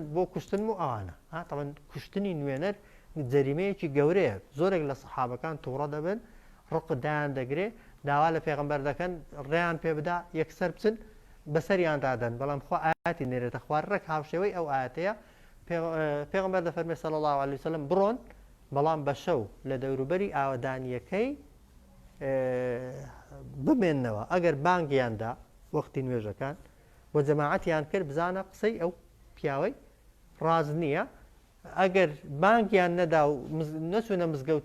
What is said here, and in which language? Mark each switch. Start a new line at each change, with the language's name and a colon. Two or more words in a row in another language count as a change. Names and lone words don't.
Central Kurdish: بۆ کوشتن و ئەوانە تەمەن کوشتنی نوێنەر جەریمەیەکی گەورەیە زۆرێک لە سەحابەکان تووڕە دەبن ڕقدایان دەگرێ داوا لە پێغمبەر دەکەن ڕێیان پێ بدا یەکسەر بچن بەسەریان دادەن بەڵام خوا ئاەتی نێرێتە خوار ڕێک هاوشێوەی ئەو ئاەتەیە پێغمبەر دەفەرمێ
Arabic: صلى الله عليه وسلم
Central Kurdish: بڕۆن بەڵام بە شەو لە دەوروبەری ئاوەدانیەکەی بمێننەوە ئەگەر بانگیاندا وەختی نوێژەکان بۆ جەماعەتیان کرد بزانە قسەی ئەو پیاوەی ڕاز نییە ئەگەر بانگیان نەدا و نەچوونە مزگەوت